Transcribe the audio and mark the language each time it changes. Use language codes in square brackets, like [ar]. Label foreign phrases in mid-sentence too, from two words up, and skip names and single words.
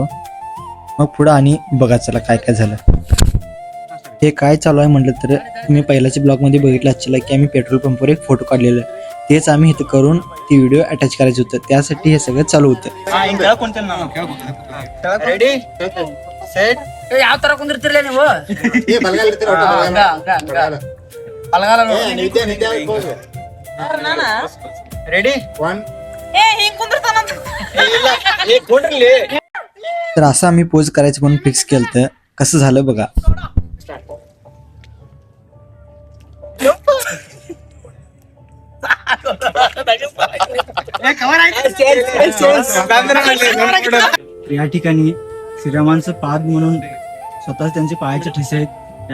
[mr] मग पुढं आणि बघा चला काय काय झालं. हे काय चालू आहे म्हटलं तर तुम्ही पहिल्याच्या ब्लॉगमध्ये बघितलं असेल की आम्ही पेट्रोल पंपवर एक फोटो काढलेला. तेच आम्ही इथं करून ती व्हिडिओ अटॅच करायचं होतं, त्यासाठी हे सगळं चालू होतं. [en] ready set [kn] ಯಾವ ತರ ಕುಂದಿರ್ತಿರ್ಲೇ ನೀವು ರೆಡಿ [mr] तर असं आम्ही पोज करायचं म्हणून फिक्स केलं, तर कसं झालं बघा. या ठिकाणी श्रीरामांचं पाद म्हणून स्वतः त्यांचे पायाचे ठसे आहेत.